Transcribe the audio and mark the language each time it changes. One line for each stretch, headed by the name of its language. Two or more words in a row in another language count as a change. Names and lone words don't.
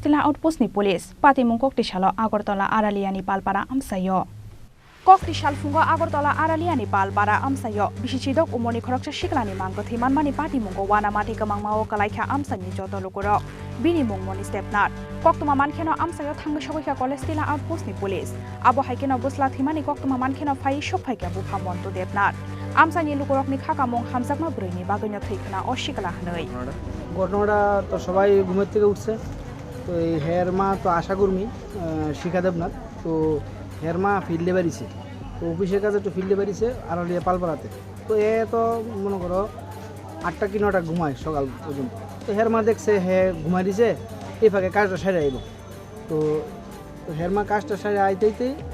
Kok Borok: tila outpost ni police pati mung koktisalo agartala araliani palpara amsayo koktisal fungo agartala araliani palpara amsayo bisisido komoni khorokse siklani mangkathai manmani pati mungo wana mati kamangmao kalaikha amsani joto lokoro bini mung mori stepnat koktuma mankheno amsayo thangai sogikha college tila outpost ni police abo haikeno busla thimani koktuma mankheno phai sophaika bu phamonto depnat আমসানি লুকরকনি খাকামং হামজাকমা ব্রৈনি বাগৈনা থৈখনা অস্বীকালা হনৈ
Bangla: ঘটনাটা তো সবাই ঘুমের থেকে উঠছে তো এই হের মা তো আশা কর্মী শিখা দেবনাথ তো হের মা ফিল্ডে বাড়িছে তো অফিসের কাছে একটু ফিল্ডে বাড়িছে আরলিয়া পালপাড়াতে তো এ তো মনে করো 8টা কি 9টা ঘুমায় সকাল পর্যন্ত তো হের মা দেখছে হে ঘুমাই দিছে এই ফাঁকে কাজটা সারে আইব তো হের মা কাজটা সারে আইতেই